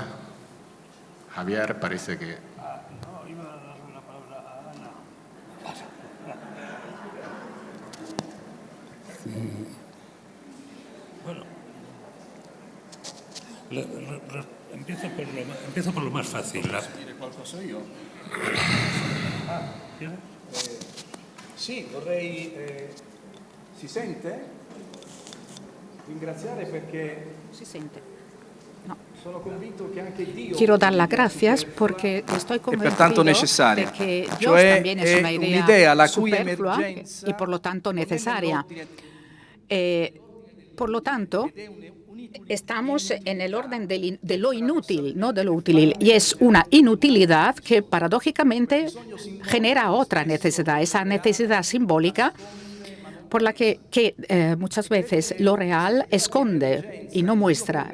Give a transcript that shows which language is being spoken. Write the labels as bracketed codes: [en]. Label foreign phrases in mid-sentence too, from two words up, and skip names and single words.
[es] Javier, parece que... No, iba a dar la palabra a Ana. Bueno, empiezo por lo más fácil. [it] Dire qualcosa io? Sì, vorrei... si sente? Ringraziare perché [es] Sí, siente. No. [it] sono convinto che anche Dio... [es] Quiero dar las gracias porque estoy [it] pertanto [es] convencido necesaria. de que Dios [it] Cioè, [es] también es [it] è [es] una idea [it] un'idea la cui superflua emergenza [es] y por lo tanto necesaria. Por lo tanto, estamos en el orden de lo inútil, no de lo útil. Y es una inutilidad que paradójicamente genera otra necesidad, esa necesidad simbólica por la que muchas veces lo real esconde y no muestra.